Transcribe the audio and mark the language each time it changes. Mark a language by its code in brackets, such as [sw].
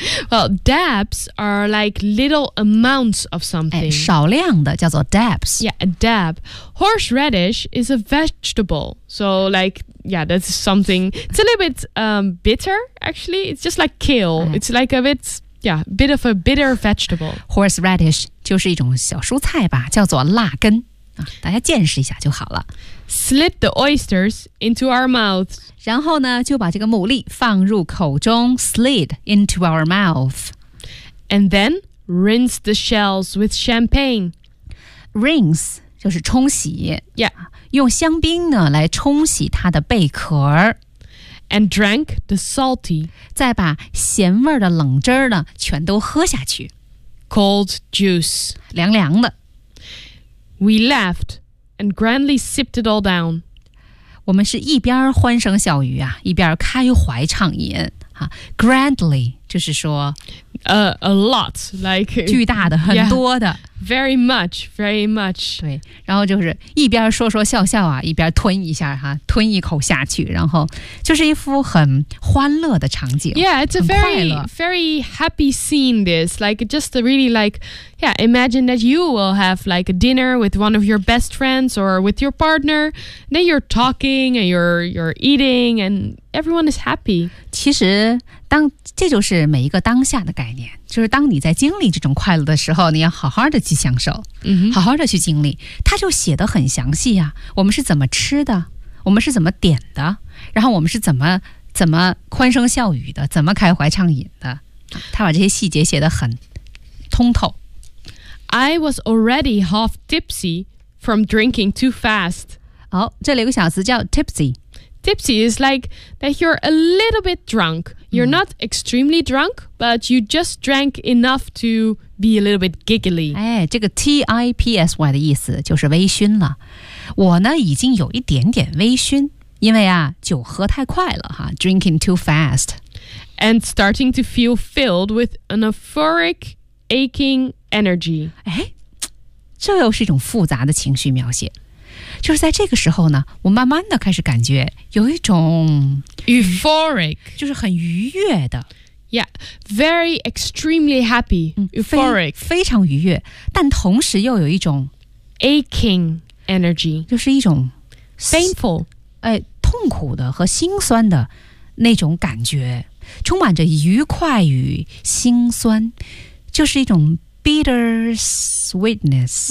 [en] Well, dabs are like little amounts of something. [zh] 哎，少量的叫做 dabs. [en] Yeah, a dab. Horseradish is a vegetable. So like, yeah, that's something. It's a little bit bitter, actually. It's just like kale. It's like a bit, yeah, bit of a bitter vegetable. [zh] Horseradish 就是一种小蔬菜吧叫做辣根。大家见识一下就好了。 [en] Slip the oysters into our mouths. [zh] 然后呢，就把这个牡蛎放入口中 ， [en] slid into our mouth. And then rinse the shells with champagne. [zh] Rinse 就是冲洗。 [en] Yeah. [zh] 用香槟呢来冲洗它的贝壳。 [en] And drank the salty. [zh] 再把咸味的冷汁呢全都喝下去。 [en] Cold juice. [zh] 凉凉的。 [en] We laughed and grandly sipped it all down. [zh] 我们是一边欢声笑语啊，一边开怀畅饮啊。 Grandly 就是说 [en] a lot, like [zh] 巨大的，很多的。 [en] Yeah, very much, very much. [zh] 对，然后就是一边说说笑笑啊，一边吞一下哈，吞一口下去，然后就是一副很欢乐的场景。 [en] Yeah, it's a very, very happy scene. This, like, just a really like, yeah. Imagine that you will have like a dinner with one of your best friends or with your partner. Then you're talking and you're eating and everyone is happy. [zh] 其实当这就是每一个当下的概念，就是当你在经历这种快乐的时候，你要好好的去享受，好好的去经历。他就写得很详细啊，我们是怎么吃的，我们是怎么点的，然后我们是怎么欢声笑语的，怎么开怀畅饮的。他把这些细节写得很通透。 [en] I was already half tipsy from drinking too fast. [zh] 好，这里有个小词叫 tipsy。 [en] Tipsy is like that you're a little bit drunk. You're not extremely drunk, but you just drank enough to be a little bit giggly. [zh] 哎，这个 T-I-P-S-Y 的意思就是微醺了。我呢已经有一点点微醺，因为啊酒喝太快了哈 ， [en] drinking too fast, and starting to feel filled with an euphoric, aching energy. 哎， [zh] 这又是一种复杂的情绪描写。就是在这个时候呢，我慢慢的开始感觉有一种 [en] euphoric， [zh] 就是很愉悦的。 [en] Yeah, very extremely happy, euphoric. [zh] 非常愉悦，但同时又有一种 [en] aching energy， [zh] 就是一种 [en] painful， [zh] 痛苦的和心酸的那种感觉，充满着愉快与心酸，就是一种 bittersweetness.